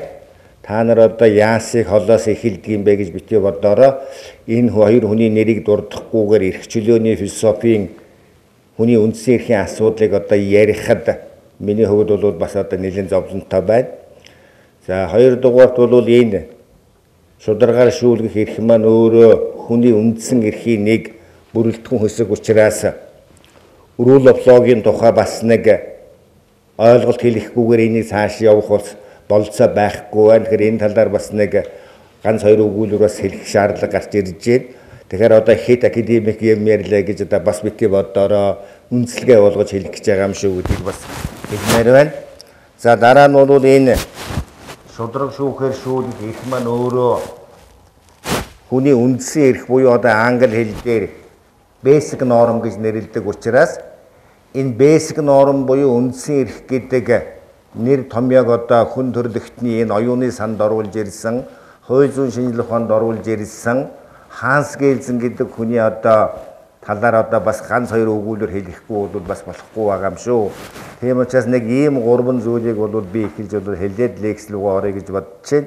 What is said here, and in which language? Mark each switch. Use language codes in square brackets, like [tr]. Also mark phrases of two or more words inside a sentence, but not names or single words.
[mn] Та нар одоо яасыг холоос эхэлдэг юм бэ гэж битгий бодороо энэ хоёр хүний нэрийг дурдахгүйгээр эрх чөлөөний философийн хүний үндсэн эрхийн асуудлыг одоо ярихад миний хувьд бол бас одоо нэлээд зовлонтой байна. За хоёрдугаарт бол энэ шударгаар шүүлгэх эрх маань өөрөө хүний үндсэн эрхийн нэг бүрэлдэхүүн хэсэг учраас [en] rule of law- [mn] гийн тухай бас нэг ойлголт хэлэхгүйгээр энийг цааш явах болцоо байхгүй байна. Тэгэхээр энэ талаар бас нэг ганц хоёр өгүүлбэр бас хэлэх шаардлага гарч ирж байна. Тэгэхээр одоо хэд академик юм ярьлаа гэж одоо бас битгий бодороо үндэслэгээ болгож хэлэх гэж байгаа юм шүү гэдгийг бас хэлмээр байна. За дараа нь бол энэ шудраг шүүхээр шүүлэх эрх маань өөрөө хүний үндсэн эрх буюу одоо англи хэл дээр [en] basic norm [mn] гэж нэрлэдэг учраас энэ [en] basic norm [mn] буюу үндсэн эрх гэдэг нэр томьёог одоо хүн төрлөختний энэ оюуны санд оруулж ирсэн, хууль зүйн шинжилгээ ухаанд оруулж ирсэн Ханс Гельзен гэдэг хүний одоо талаар одоо бас ганц хоёр өгүүлбэр хэлэхгүй бол бас болохгүй байгаа юм шүү. Тийм учраас нэг ийм гурван зүйлийг бол би эхэлж одоо хэлээд лекс рүү орё гэж бодож байна.